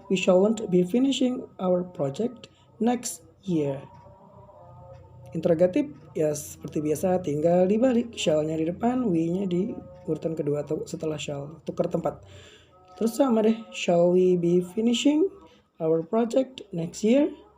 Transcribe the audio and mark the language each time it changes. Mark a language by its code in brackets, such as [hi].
[en] We shalln't be finishing our project next year. [id] Interrogatif ya seperti biasa tinggal dibalik. Shall-nya di depan, we-nya di urutan kedua atau setelah shall. Tukar tempat. Terus sama deh. [en] Shall we be finishing our project next year?